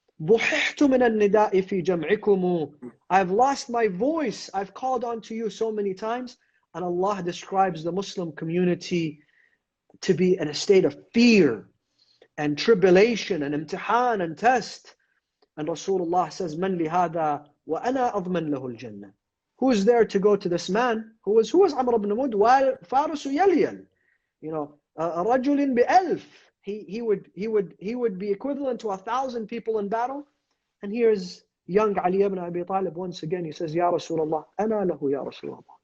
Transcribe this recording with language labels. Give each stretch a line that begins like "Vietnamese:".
Arabic: بُحِحْتُ مِنَ النِّدَاءِ فِي جَمْعِكُمْ.
English: I've lost my voice. I've called onto you so many times. And Allah describes the Muslim community to be in a state of fear and tribulation and imtihan and test. And Rasulullah says,
Arabic: مَنْ لِهَذَا وَأَنَا أَضْمَنْ لَهُ الْجَنَّةِ.
English: Who is there to go to this man? Who was Amr ibn Mud?
Arabic: وَالْفَارُسُ يَلْيَلْ.
English: You know,
Arabic: رَجُلٍ بِأَلْفٍ.
English: He would be equivalent to 1,000 people in battle. And here's young Ali ibn Abi Talib once again. He says, Ya Rasulullah,
Arabic: ana lahu ya Rasulullah.